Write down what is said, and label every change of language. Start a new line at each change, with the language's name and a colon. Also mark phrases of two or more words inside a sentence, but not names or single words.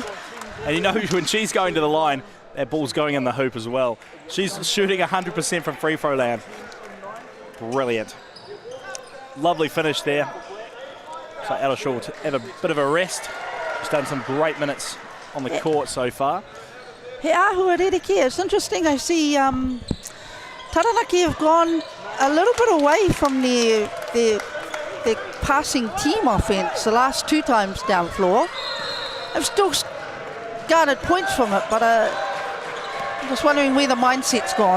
English: And you know when she's going to the line, that ball's going in the hoop as well. She's shooting 100% from free throw land. Brilliant. Lovely finish there. So Eldershaw will have a bit of a rest. She's done some great minutes on the court so far.
Māori: He ahua rereke.
English: It's interesting. I see Taranaki have gone a little bit away from their passing team offense the last 2 times down floor. They've still garnered points from it, but I'm just wondering where the mindset's gone.